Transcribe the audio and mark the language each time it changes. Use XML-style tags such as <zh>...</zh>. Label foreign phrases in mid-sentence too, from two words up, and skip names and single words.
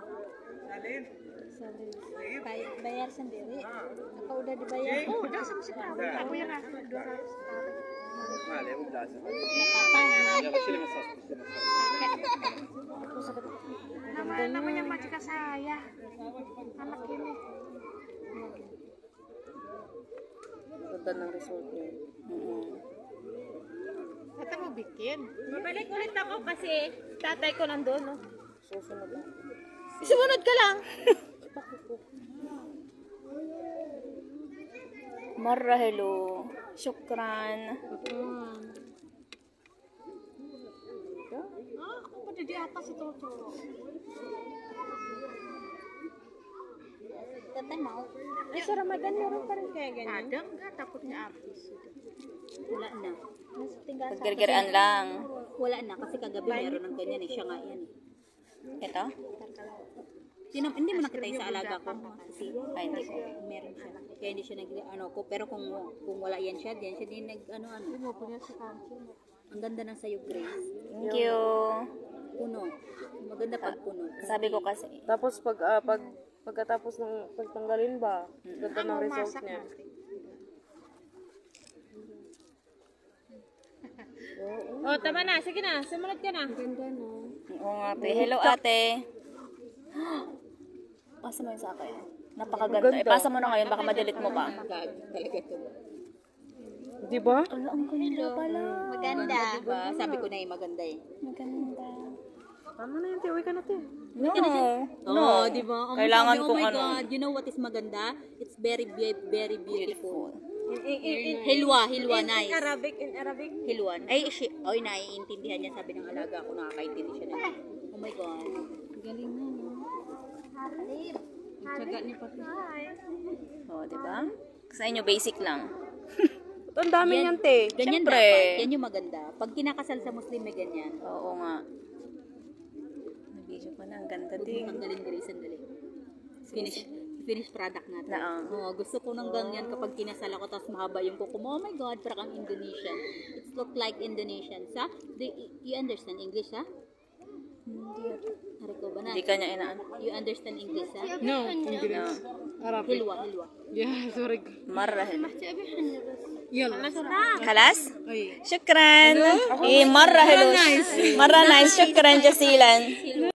<id>Bayar sendiri. Apa udah dibayar? Oh, udah sama sekali. Aku yang aku 200 namanya majikan saya. Anak ini.</id> <tl>Ganda ng result niya.</tl> <id>Kita mau bikin.</id> <tl>Babalik ulit ako kasi tatay ko nandun, no? Susunod lang. Sumunod ka lang. Marah, hello. Syukran.</tl> <id>Aku pada di atas itu tuh. Teteh mau.</id> <tl>Sa Ramadan meron pa rin kaya ganyan.</tl> <id>Ada enggak takutnya habis?</id> <tl>Wala na. Tinggal sa Paggargaraan lang. wala na kasi kagabi meron ng ganyan eh. Siya nga yan. Ito? Hindi mo nakita yung sa alaga ko. Kasi Ay, hindi ko. meron siya. Kaya hindi siya nag ano ko. Pero kung wala yan siya, diyan siya din nag ano. Ang ganda ng sayo, Grace.</tl> <en>Thank you.</en> <tl>Puno. Maganda pag puno. Sabi ko kasi. Tapos pagkatapos ng pagtanggalin ba, ganda ng result niya. Oh, tama na. Sige na. Sumunod ka na. Oo nga, ate. Hello, ate. Pasa mo yung sa akin. Napakaganda. Pasa mo na ngayon. Baka ma-delete mo pa. Talaga to. Di ba? Ala, ang ganda pala. Maganda. Diba? Sabi ko na maganda eh. Maganda. Tama na yun, uwi ka na te. No. Oh, di ba? Kailangan oh kung my ano.</tl> <en>God, you know what is maganda? It's very beautiful. Hilwa, nice. In Arabic. Hilwa.</en> <tl>Ay, naiintindihan niya, sabi ng alaga ko, nakakaintindi siya na.</tl> <en>Oh my God.</en> <tl>Galing na, no? Tsaga ni Pati. Oo, diba? Sa inyo, basic lang. Ang dami niyan te. Ganyan Siyempre. dapat. Yan yung maganda. Pag kinakasal sa Muslim, may ganyan. Oo nga. Nag-video ko na. Ang ganda Huwag din. mo tanggalin, Grace, sandali.</tl> <en>Finish product</en> <tl>natin. Na, Gusto ko ng ganyan kapag kinasal ako tapos mahaba yung kuko mo.</tl> <en>Oh my God,</en> <tl>parang ang Indonesian.</tl> <en>It look like Indonesian. You understand English,</en> <tl>ha? Hari ko ba na? Hindi ka niya inaan.</tl> <en>You understand English, ha? No, English. Arabic. Hilwa. Yeah, sorry. Marah. Yalla.</en> <ar>خلاص شكرا مرة حلو مرة نايس شكرا جزيلا</ar>